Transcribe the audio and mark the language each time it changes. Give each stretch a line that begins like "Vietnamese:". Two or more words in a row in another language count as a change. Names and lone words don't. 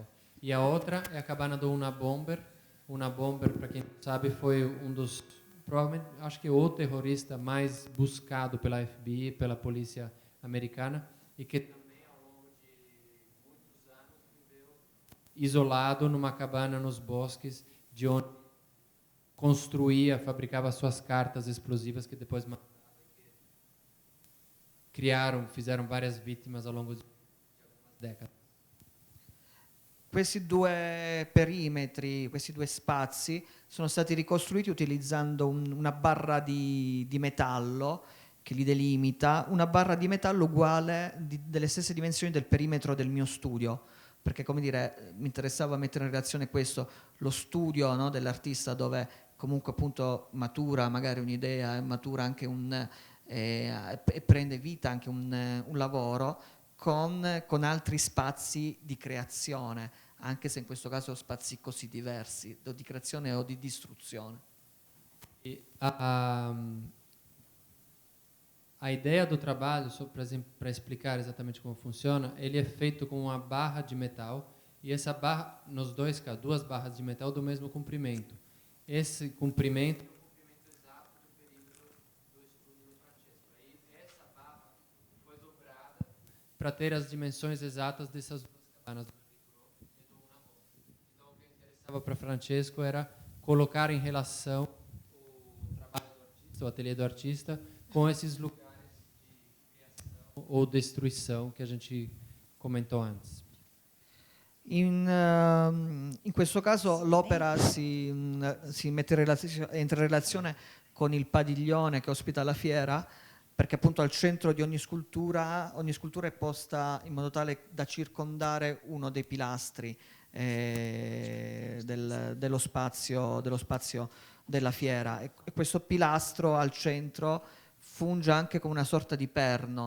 Portuguese: E a outra é a cabana do Unabomber. Unabomber, para quem não sabe, foi um dos, provavelmente, acho que o terrorista mais buscado pela FBI, pela polícia americana, e que isolado numa cabana nos bosques, de onde construía, fabricava suas cartas explosivas que depois fizeram várias vítimas ao longo de algumas décadas.
Italian: Questi due perimetri, questi due spazi sono stati ricostruiti utilizzando una barra di metallo che li delimita, una barra di metallo uguale delle stesse dimensioni del perimetro del mio studio, perché, come dire, mi interessava mettere in relazione questo, lo studio, no, dell'artista, dove comunque appunto matura magari un'idea, matura anche e prende vita anche un lavoro con altri spazi di creazione, anche se in questo caso spazi così diversi, o di creazione o di distruzione.
Portuguese: A ideia do trabalho, para explicar exatamente como funciona, ele é feito com uma barra de metal, e essa barra, nos dois casos, duas barras de metal do mesmo comprimento. Esse comprimento é o comprimento exato do perímetro do estúdio do Francesco. Aí essa barra foi dobrada para ter as dimensões exatas dessas duas cabanas do Henry Thoreau e do Unabomber. Então, o que interessava para Francesco era colocar em relação o trabalho do artista, o ateliê do artista, com esses lugares ou destruição que a gente comentou antes.
Italian: In questo caso l'opera si entra in relazione con il padiglione che ospita la fiera, perché appunto al centro di ogni scultura è posta in modo tale da circondare uno dei pilastri dello spazio della fiera, e questo pilastro al centro funge anche come una sorta di perno.